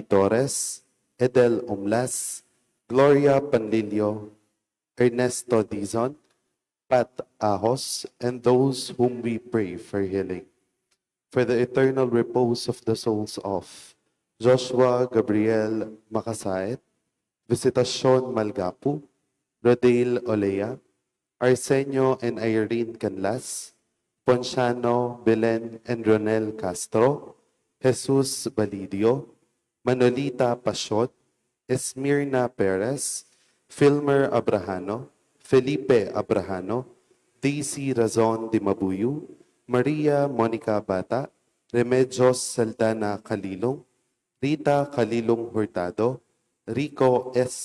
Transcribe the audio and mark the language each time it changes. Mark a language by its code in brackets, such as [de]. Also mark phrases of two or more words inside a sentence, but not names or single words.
[en] Torres, Edel Umlas, Gloria Panlilio, Ernesto Dizon, Pat Ahos, and those whom we pray for healing. For the eternal repose of the souls of Joshua Gabriel Makasait, Visitacion Malgapu, Rodale Olea, Arsenio and Irene Canlas, Ponciano, Belen, and Ronel Castro, Jesus Balidio, Manolita Pashot, Esmirna Perez, Filmer Abrahano, Felipe Abrahano, Daisy Razon de Mabuyu, Maria Monica Bata, Remedios Saldana Calilong, Rita Calilong Hurtado, Rico S.